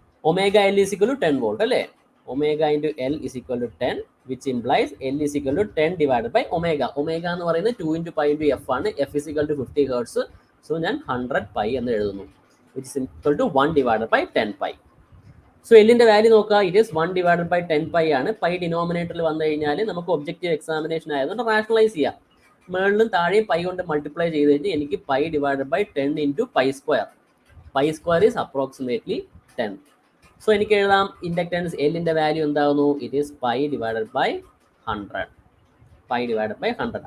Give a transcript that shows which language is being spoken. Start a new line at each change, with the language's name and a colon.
English: Omega L is equal to 10 volt അല്ലേ? Omega into L is equal to 10, which implies L is equal to 10 divided by omega.
Malayalam: Omega എന്ന് പറയുന്നത്
English: 2 into pi into f
Malayalam: ആണ്.
English: F is equal to 50 Hz. So
Malayalam: ഞാൻ 100 pi എന്ന് എഴുതുന്നു,
English: which is equal to 1 divided by 10 pi.
Malayalam: So എല്ലിന്റെ value നോക്കുക,
English: it is 1 divided by 10 pi
Malayalam: ആണ്. Pi ഡിനോമിനേറ്ററിൽ വന്നു കഴിഞ്ഞാൽ നമുക്ക് ഒബ്ജക്റ്റീവ് എക്സാമിനേഷൻ ആയതുകൊണ്ട് റാഷണലൈസ് ചെയ്യാം. മുകളിലും താഴെയും പൈ കൊണ്ട് മൾട്ടിപ്ലൈ ചെയ്ത് കഴിഞ്ഞാൽ എനിക്ക് pi divided by 10 into pi square.
English: Pi square is approximately 10.
Malayalam: So എനിക്ക് എഴുതാം ഇൻഡക്റ്റൻസ് എല്ലിൻ്റെ വാല്യൂ എന്താകുന്നു?
English: It is pi divided by 100. Pi divided by 100.